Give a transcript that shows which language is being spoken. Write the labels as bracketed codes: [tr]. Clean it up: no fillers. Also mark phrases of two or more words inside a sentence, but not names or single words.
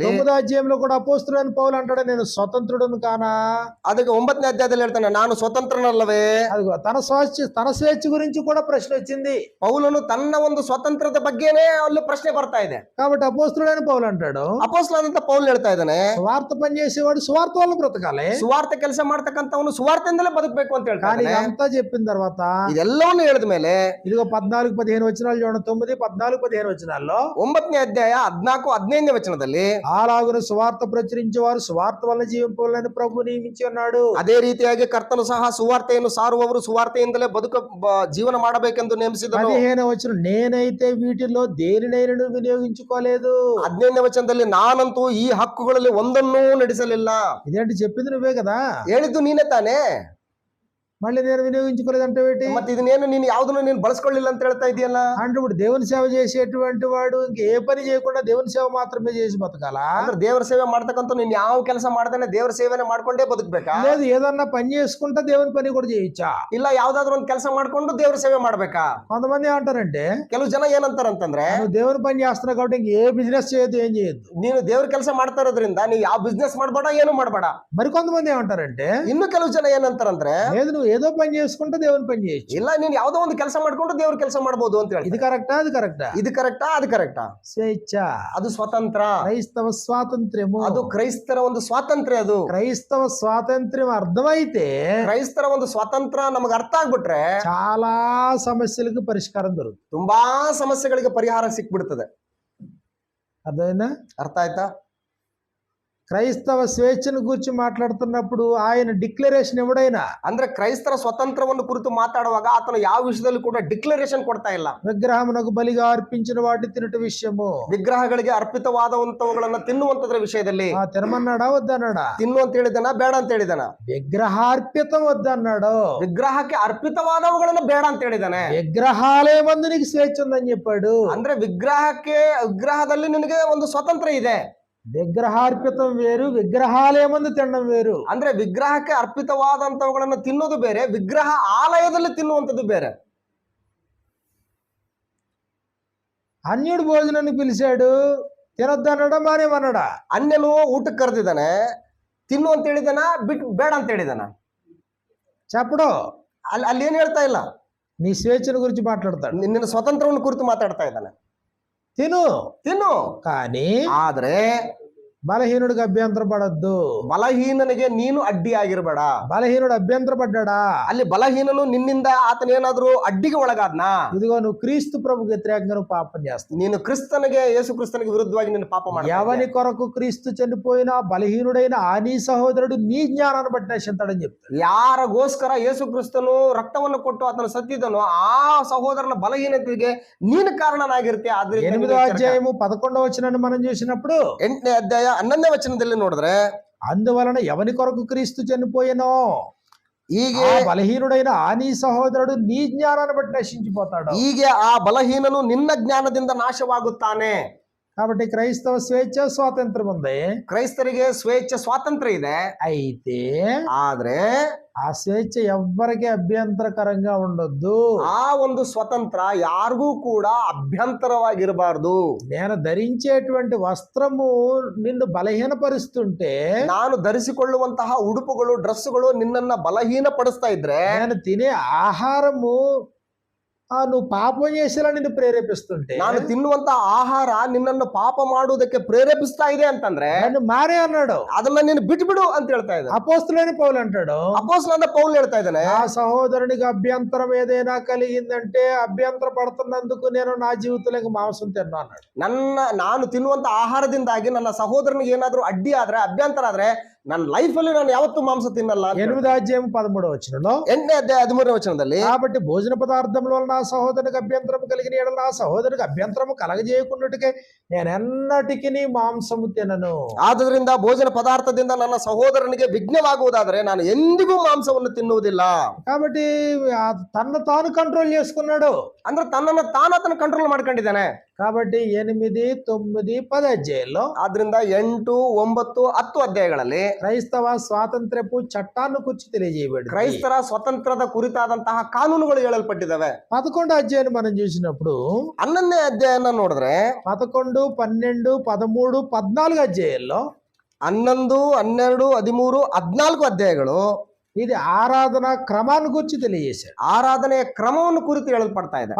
[te] 9వ అధ్యాయంలో కూడా అపోస్తలుడైన పౌలు అంటాడు, నేను స్వతంత్రుడను కానా? [kn] ಅದಕ್ಕೆ 9ನೇ ಅಧ್ಯಾಯದಲ್ಲಿ ಹೇಳ್ತಾನೆ, ನಾನು ಸ್ವತಂತ್ರನಲ್ಲವೇ? [te] అదిగో తన స్వేచ్ఛ గురించి కూడా ప్రశ్న వచ్చింది. [kn] ಪೌಲನು ತನ್ನ ಒಂದು ಸ್ವತಂತ್ರದ ಬಗ್ಗೆನೇ ಅಲ್ಲಿ ಪ್ರಶ್ನೆ ಬರ್ತಾ ಇದೆ. [te] కాబట్టి అపోస్తలుడైన పౌలు అంటాడు, [kn] ಅಪೊಸ್ತಲನಾದಂತ ಪೌಲ್ ಹೇಳ್ತಾ ಇದ್ದಾನೆ, [te] సువార్త పని చేసేవాడు సువార్త వల్ల బ్రతకాలి. [kn] ಸುವಾರ್ತೆ ಕೆಲಸ ಮಾಡ್ತಕ್ಕಂಥವನು ಸುವಾರ್ತೆಯಿಂದಲೇ ಬದುಕಬೇಕು ಅಂತ [te] కానీ [kn] ಹೇಳ್ತಾನೆ. [te] ఇదంతా చెప్పిన తర్వాత [kn] ಇದೆಲ್ಲವನ್ನು ಹೇಳಿದ ಮೇಲೆ [te] ఇదిగో 14, 15 వచనాలు చూడండి. 9, 14, 15 వచనాల్లో [kn] 9ನೇ ಅಧ್ಯಾಯ 14, 15ನೇ వచನದಲ್ಲಿ [te] అలాగున సువార్త ప్రచురించేవారు సువార్త వల్ల జీవింపవాలని ప్రభు నియమించి ఉన్నాడు. [kn] ಅದೇ ರೀತಿಯಾಗಿ ಕರ್ತನು ಸಹ ಸುವಾರ್ತೆಯನ್ನು ಸಾರುವವರು ಸುವಾರ್ತೆಯಿಂದಲೇ ಜೀವನ ಮಾಡಬೇಕೆಂದು ನೇಮಿಸಿದನು. [te] 15వ వచనం, నేనైతే వీటిలో దేనినైనా వినియోగించుకోలేదు. [kn] 15ನೇ ವಚನದಲ್ಲಿ, ನಾನಂತೂ ಈ ಹಕ್ಕುಗಳಲ್ಲಿ ಒಂದನ್ನೂ ನಡೆಸಲಿಲ್ಲ. [te] ఇదేంటి చెప్పింది నువ్వే కదా, [kn] ಹೇಳಿದ್ದು ನೀನೇ ತಾನೇ, [te] మళ్ళీ నేను వినియోగించుకోలేదంటే ఏంటి? [kn] ಮತ್ತೆ ಇದನ್ನೇನು ನೀನು ಯಾವ್ದನ್ನು ನೀನು ಬಳಸ್ಕೊಳ್ಳಿಲ್ಲ ಅಂತ ಹೇಳ್ತಾ ಇದೆಯಲ್ಲ. [te] అంటే ఇప్పుడు దేవుని సేవ చేసేటువంటి వాడు ఇంక ఏ పని చేయకుండా దేవుని సేవ మాత్రమే చేసి బతకాలా? [kn] ಅಂದ್ರೆ ದೇವರ ಸೇವೆ ಮಾಡ್ತಕ್ಕಂಥ ನೀನ್ ಯಾವ ಕೆಲಸ ಮಾಡ್ತಾನೆ ದೇವರ ಸೇವೆನೆ ಮಾಡ್ಕೊಂಡೇ ಬದುಕಬೇಕಾ? [te] లేదు ఏదన్నా పని చేసుకుంటా దేవుని పని కూడా చేయొచ్చా? [kn] ಇಲ್ಲ ಯಾವ್ದಾದ್ರು ಒಂದು ಕೆಲಸ ಮಾಡ್ಕೊಂಡು ದೇವರ ಸೇವೆ ಮಾಡ್ಬೇಕಾ? [te] కొంతమంది ఏమంటారంటే, [kn] ಕೆಲವು ಜನ ಏನಂತಾರಂತಂದ್ರೆ, [te] నువ్వు దేవుని పని చేస్తున్నావు కాబట్టి ఇంక ఏ బిజినెస్ చేయొద్దు, ఏం చేయొద్దు. [kn] ನೀನು ದೇವ್ರ ಕೆಲಸ ಮಾಡ್ತಾ ಇರೋದ್ರಿಂದ ನೀವು ಯಾವ ಬಿಸ್ನೆಸ್ ಮಾಡ್ಬೇಡ, ಏನು ಮಾಡ್ಬೇಡ. [te] మరి కొంతమంది ఏమంటారంటే, [kn] ಇನ್ನು ಕೆಲವು ಜನ ಏನಂತಾರಂದ್ರೆ, [te] లేదు నువ్వు ఏదో పని చేసుకుంటే దేవుని పని చేయొచ్చు. [kn] ಇಲ್ಲ ನೀನ್ ಯಾವ್ದೋ ಒಂದು ಕೆಲಸ ಮಾಡ್ಕೊಂಡು ದೇವ್ರ ಕೆಲಸ ಮಾಡ್ಬೋದು ಅಂತ ಹೇಳಿ. [te] ఇది కరెక్టా అది కరెక్టా? [kn] ಇದು ಕರೆಕ್ಟಾ ಅದು ಕರೆಕ್ಟಾ? [te] స్వేచ్ఛ, [kn] ಅದು ಸ್ವತಂತ್ರ, [te] క్రైస్తవ స్వాతంత్ర్యము, [kn] ಅದು ಕ್ರೈಸ್ತರ ಒಂದು ಸ್ವಾತಂತ್ರ್ಯ. ಅದು [te] క్రైస్తవ స్వాతంత్ర్యం అర్థమైతే [kn] ಕ್ರೈಸ್ತರ ಒಂದು ಸ್ವಾತಂತ್ರ್ಯ ನಮಗೆ ಅರ್ಥ ಆಗ್ಬಿಟ್ರೆ [te] చాలా సమస్యలకు పరిష్కారం దొరుకుతుంది. [kn] ತುಂಬಾ ಸಮಸ್ಯೆಗಳಿಗೆ ಪರಿಹಾರ ಸಿಕ್ಬಿಡ್ತದೆ. [te] అర్థమైందా? [kn] ಅರ್ಥ ಆಯ್ತಾ? [te] క్రైస్తవ స్వేచ్ఛను గురించి మాట్లాడుతున్నప్పుడు ఆయన డిక్లరేషన్ ఎవడైనా [kn] ಅಂದ್ರೆ ಕ್ರೈಸ್ತರ ಸ್ವತಂತ್ರವನ್ನು ಕುರಿತು ಮಾತಾಡುವಾಗ ಆತನು ಯಾವ ವಿಷಯದಲ್ಲಿ ಕೂಡ ಡಿಕ್ಲರೇಷನ್ ಕೊಡ್ತಾ ಇಲ್ಲ. [te] విగ్రహమునకు బలిగా అర్పించిన వాటి తినట విషయము [kn] ವಿಗ್ರಹಗಳಿಗೆ ಅರ್ಪಿತವಾದಂತವುಗಳನ್ನ ತಿನ್ನುವಂತದ್ರ ವಿಷಯದಲ್ಲಿ [te] తినమన్నాడా వద్దన్నాడా? [kn] ತಿನ್ನು ಅಂತ ಹೇಳಿದನ, ಬೇಡ ಅಂತ ಹೇಳಿದನ? [te] విగ్రహార్పితం వద్దన్నాడు. [kn] ವಿಗ್ರಹಕ್ಕೆ ಅರ್ಪಿತವಾದವುಗಳನ್ನ ಬೇಡ ಅಂತ ಹೇಳಿದಾನೆ. [te] విగ్రహాలే మందు నీకు స్వేచ్ఛ ఉందని చెప్పాడు. [kn] ಅಂದ್ರೆ ವಿಗ್ರಹದಲ್ಲಿ ನಿನಗೆ ಒಂದು ಸ್ವತಂತ್ರ ಇದೆ. [te] విగ్రహార్పితం వేరు, విగ్రహాలే మందు తినడం వేరు. [kn] ಅಂದ್ರೆ ವಿಗ್ರಹಕ್ಕೆ ಅರ್ಪಿತವಾದಂತವುಗಳನ್ನ ತಿನ್ನೋದು ಬೇರೆ, ವಿಗ್ರಹ ಆಲಯದಲ್ಲಿ ತಿನ್ನುವಂಥದ್ದು ಬೇರೆ. [te] అన్యుడు భోజనాన్ని పిలిచాడు, తినొద్దన్నాడా మానేమన్నాడా? [kn] ಅನ್ಯನು ಊಟಕ್ಕೆ ಕರೆದಿದ್ದಾನೆ, ತಿನ್ನು ಅಂತ ಹೇಳಿದಾನ, ಬೇಡ ಅಂತ ಹೇಳಿದಾನ? [te] చెప్పడు. [kn] ಅಲ್ಲಿ ಏನ್ ಹೇಳ್ತಾ ಇಲ್ಲ. [te] నీ స్వేచ్ఛను గురించి మాట్లాడతాడు, [kn] ನಿನ್ನ ಸ್ವತಂತ್ರವನ್ನು ಕುರಿತು ಮಾತಾಡ್ತಾ ಇದ್ದಾನೆ. ತಿನ್ನು [te] కానీ [kn] ಆದ್ರೆ [te] బలహీనుడికి అభ్యంతర పడద్దు. [kn] ಬಲಹೀನನಿಗೆ ನೀನು ಅಡ್ಡಿ ಆಗಿರ್ಬೇಡ. [te] బలహీనుడు అభ్యంతర పడ్డాడా? [kn] ಅಲ್ಲಿ ಬಲಹೀನನು ನಿನ್ನಿಂದ ಆತನೇನಾದ್ರೂ ಅಡ್ಡಿಗೆ ಒಳಗಾದ್ನಾ? [te] ఇదిగో నువ్వు క్రీస్తు ప్రభుకి వ్యతిరేకంగా నువ్వు పాపం చేస్తావు. [kn] ನೀನು ಯೇಸು ಕ್ರಿಸ್ತನಿಗೆ ವಿರುದ್ಧವಾಗಿ ನಿನ್ನ ಪಾಪ ಮಾಡ್ತೀಯ. [te] ఎవని కొరకు క్రీస్తు చనిపోయినా బలహీనుడైన ఆ నీ సహోదరుడు నీ జ్ఞానాన్ని బట్టి నశిస్తాడని చెప్తాడు. [kn] ಯಾರಗೋಸ್ಕರ ಯೇಸು ಕ್ರಿಸ್ತನು ರಕ್ತವನ್ನು ಕೊಟ್ಟು ಆತನ ಸತ್ತಿದನು ಆ ಸಹೋದರನ ಬಲಹೀನತೆಗೆ ನೀನು ಕಾರಣನಾಗಿರ್ತೀಯ. [te] 8వ అధ్యాయము 11వ వచనాన్ని మనం చూసినప్పుడు [kn] 8ನೇ ಅಧ್ಯಾಯ 11ನೇ ವಚನದಲ್ಲಿ ನೋಡಿದ್ರೆ, [te] అందువలన ఎవని కొరకు క్రీస్తు చనిపోయినో [kn] ಹೀಗೆ [te] బలహీనుడైన ఆ నీ సహోదరుడు నీ జ్ఞానాన్ని బట్టి నశించిపోతాడు. [kn] ಹೀಗೆ ಆ ಬಲಹೀನನು ನಿನ್ನ ಜ್ಞಾನದಿಂದ ನಾಶವಾಗುತ್ತಾನೆ. [te] కాబట్టి క్రైస్తవ స్వేచ్ఛ స్వాతంత్రం ఉంది. [kn] ಕ್ರೈಸ್ತರಿಗೆ ಸ್ವೇಚ್ಛ ಸ್ವಾತಂತ್ರ್ಯ ಇದೆ. [te] అయితే [kn] ಆದ್ರೆ [te] ఆ స్వేచ్ఛ ఎవ్వరికి అభ్యంతరకరంగా ఉండొద్దు. [kn] ಆ ಒಂದು ಸ್ವತಂತ್ರ ಯಾರಿಗೂ ಕೂಡ ಅಭ್ಯಂತರವಾಗಿರಬಾರದು. [te] నేను ధరించేటువంటి వస్త్రము నిన్ను బలహీనపరుస్తుంటే, [kn] ನಾನು ಧರಿಸಿಕೊಳ್ಳುವಂತಹ ಉಡುಪುಗಳು ಡ್ರೆಸ್ಗಳು ನಿನ್ನನ್ನ ಬಲಹೀನಪಡಿಸ್ತಾ ಇದ್ರೆ, [te] నేను తినే ఆహారము నువ్వు పాపం చేసేలా నిన్ను ప్రేరేపిస్తుంటే, [kn] ನಾನು ತಿನ್ನುವಂತ ಆಹಾರ ನಿನ್ನನ್ನು ಪಾಪ ಮಾಡುವುದಕ್ಕೆ ಪ್ರೇರೇಪಿಸ್ತಾ ಇದೆ ಅಂತಂದ್ರೆ [te] నన్ను మారే అన్నాడు. [kn] ಅದನ್ನ ನೀನು ಬಿಟ್ಬಿಡು ಅಂತ ಹೇಳ್ತಾ ಇದ್ದಾನೆ. [te] అపోస్తులైన పౌలు అంటాడు, [kn] ಅಪೊಸ್ತಲನಾದ ಪೌಲ್ ಹೇಳ್ತಾ ಇದ್ದಾನೆ, [te] ఆ సహోదరునికి అభ్యంతరం ఏదైనా కలిగిందంటే అభ్యంతర పడుతున్నందుకు నేను నా జీవితంలో మాంసం తిన్నా అన్నాడు. [kn] ನಾನು ತಿನ್ನುವಂತ ಆಹಾರದಿಂದಾಗಿ ನನ್ನ ಸಹೋದರನಿಗೆ ಏನಾದ್ರೂ ಅಡ್ಡಿ ಆದ್ರೆ ಅಭ್ಯಂತರ ಆದ್ರೆ ನನ್ನ ಲೈಫ್ ಅಲ್ಲಿ ನಾನು ಯಾವತ್ತೂ ಮಾಂಸ ತಿನ್ನಲ್ಲ. [te] 8వ అధ్యాయం 13వ వచనంలో, [kn] 8ನೇ ಅಧ್ಯಾಯ 13ನೇ ವಚನದಲ್ಲಿ, [te] కాబట్టి భోజన పదార్థముల వలన నా సహోదరునికి అభ్యంతరం కలిగిన ఎడల నా సహోదరునికి అభ్యంతరము కలగజేయకున్నట్టుకే నేను ఎన్నటికి మాంసము తినను. [kn] ಆದ್ರಿಂದ ಭೋಜನ ಪದಾರ್ಥದಿಂದ ನನ್ನ ಸಹೋದರನಿಗೆ ವಿಘ್ನವಾಗುವುದಾದರೆ ನಾನು ಎಂದಿಗೂ ಮಾಂಸವನ್ನು ತಿನ್ನುವುದಿಲ್ಲ. [te] కాబట్టి తన్ను తాను కంట్రోల్ చేసుకున్నాడు. [kn] ಅಂದ್ರೆ ತನ್ನನ್ನು ತಾನು ಕಂಟ್ರೋಲ್ ಮಾಡ್ಕೊಂಡಿದ್ದಾನೆ. [te] కాబట్టి 8, 9, 10 అధ్యాయాల్లో, [kn] ಆದ್ರಿಂದ 8, 9, 10 ಅಧ್ಯಾಯಗಳಲ್ಲಿ [te] క్రైస్తవ స్వాతంత్ర్యపు చట్టాన్ని గురించి తెలియజేయబడింది. [kn] ಕ್ರೈಸ್ತರ ಸ್ವತಂತ್ರದ ಕುರಿತಾದಂತಹ ಕಾನೂನುಗಳು ಹೇಳಲ್ಪಟ್ಟಿದ್ದಾವೆ. [te] 11వ అధ్యాయాన్ని మనం చూసినప్పుడు [kn] 11ನೇ ಅಧ್ಯಾಯನ ನೋಡಿದ್ರೆ [te] 11, 12, 13, 14 అధ్యాయాల్లో [kn] 11, 12, 13, 14 ಅಧ್ಯಾಯಗಳು [te] ఇది ఆరాధన క్రమాన్ని గురించి తెలియజేశాడు. [kn] ಆರಾಧನೆಯ ಕ್ರಮವನ್ನು ಕುರಿತು ಹೇಳಲ್ಪಡ್ತಾ ಇದೆ.